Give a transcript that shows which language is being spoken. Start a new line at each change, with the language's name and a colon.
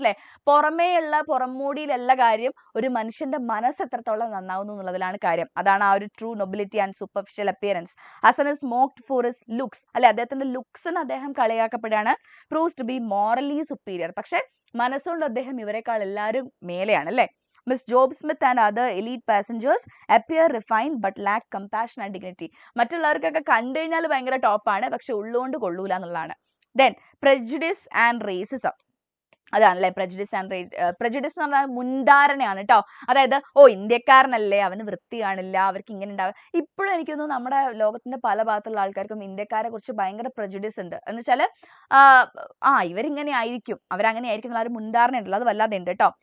Malayalam: അല്ലെ, പുറമേയുള്ള പുറംമൂടിയിലുള്ള കാര്യം, ഒരു മനുഷ്യന്റെ മനസ്സ് എത്രത്തോളം നന്നാവുന്നു എന്നുള്ളതിലാണ് കാര്യം. അതാണ് ആ ഒരു
English: True nobility and superficial appearance. Hassan is mocked for his looks.
Malayalam: അല്ലെ, അദ്ദേഹത്തിന്റെ ലുക്സിന് അദ്ദേഹം കളിയാക്കപ്പെടുകയാണ്.
English: Proves to be morally superior.
Malayalam: പക്ഷെ മനസ്സുകൊണ്ട് അദ്ദേഹം ഇവരെക്കാൾ എല്ലാവരും മേലെയാണ്.
English: അല്ലെ, Miss Job Smith and other elite passengers appear refined but lack compassion and dignity.
Malayalam: മറ്റുള്ളവർക്കൊക്കെ കണ്ടു കഴിഞ്ഞാൽ ഭയങ്കര ടോപ്പാണ്, പക്ഷെ ഉള്ളുകൊണ്ട് കൊള്ളൂല എന്നുള്ളതാണ്.
English: Then prejudice and racism.
Malayalam: അതാണല്ലേ prejudice എന്ന് പറഞ്ഞാൽ മുൻധാരണയാണ് കേട്ടോ. അതായത് ഇന്ത്യക്കാരനല്ലേ, അവന് വൃത്തി കാണില്ല, അവർക്ക് ഇങ്ങനെ ഉണ്ടാവും. ഇപ്പോഴും എനിക്ക് തോന്നുന്നു നമ്മുടെ ലോകത്തിന്റെ പല ഭാഗത്തുള്ള ആൾക്കാർക്കും ഇന്ത്യക്കാരെ കുറിച്ച് ഭയങ്കര prejudice ഉണ്ട്. എന്ന് വെച്ചാല് ഇവരിങ്ങനെ ആയിരിക്കും, അവരങ്ങനെ ആയിരിക്കും എന്നുള്ള ഒരു മുൻധാരണ ഉണ്ടല്ലോ, അത് വല്ലാതെ ഉണ്ട് കേട്ടോ.